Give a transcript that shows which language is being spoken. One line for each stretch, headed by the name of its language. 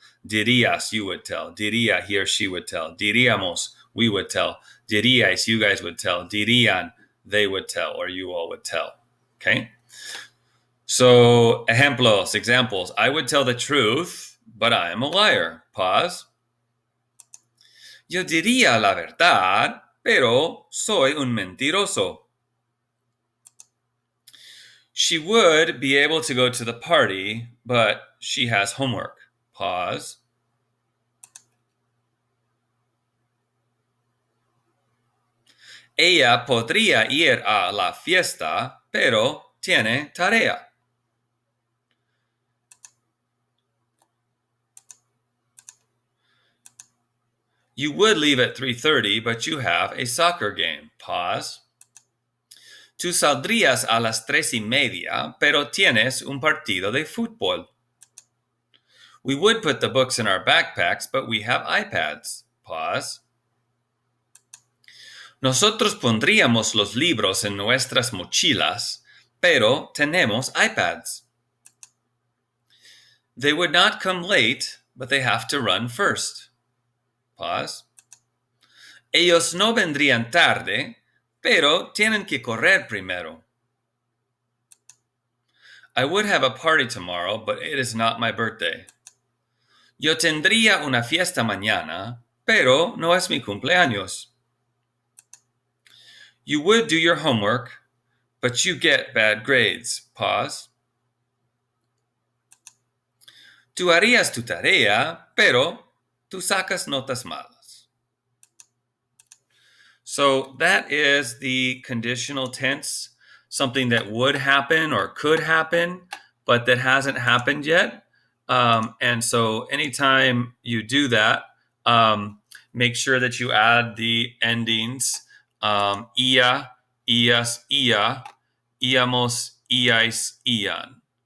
English: Dirías, you would tell. Diría, he or she would tell. Diríamos, we would tell. Diríais, you guys would tell. Dirían, they would tell, or you all would tell. Okay? So, ejemplos, examples. I would tell the truth, but I am a liar. Pause.
Spanish: Yo diría la verdad, pero soy un mentiroso.
English: She would be able to go to the party, but she has homework. Pause.
Spanish: Ella podría ir a la fiesta, pero tiene tarea.
English: You would leave at 3:30, but you have a soccer game. Pause.
Spanish: Tú saldrías a las 3:30, pero tienes un partido de fútbol.
English: We would put the books in our backpacks, but we have iPads. Pause.
Spanish: Nosotros pondríamos los libros en nuestras mochilas, pero tenemos iPads.
English: They would not come late, but they have to run first. Pause.
Spanish: Ellos no vendrían tarde, pero tienen que correr primero.
English: I would have a party tomorrow, but it is not my birthday.
Spanish: Yo tendría una fiesta mañana, pero no es mi cumpleaños.
English: You would do your homework, but you get bad grades. Pause.
Spanish: Tú harías tu tarea, pero tú sacas notas malas.
English: So that is the conditional tense, something that would happen or could happen, but that hasn't happened yet. And so anytime you do that, make sure that you add the endings ia, ias, ia, iamos, iais, ian.